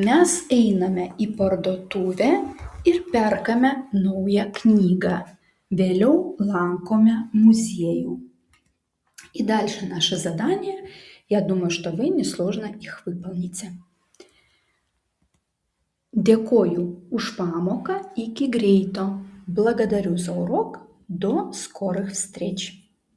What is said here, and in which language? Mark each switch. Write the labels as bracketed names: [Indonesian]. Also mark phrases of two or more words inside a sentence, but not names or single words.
[Lithuanian] Mes einame į parduotuvę ir perkame naują knygą. Vėliau lankome muziejų. [Russian] И дальше наше задание. Я думаю, что вы несложно их выполните. [Lithuanian] Dėkoju už pamoką, iki greito. [Russian] Благодарю за урок. До скорых встреч.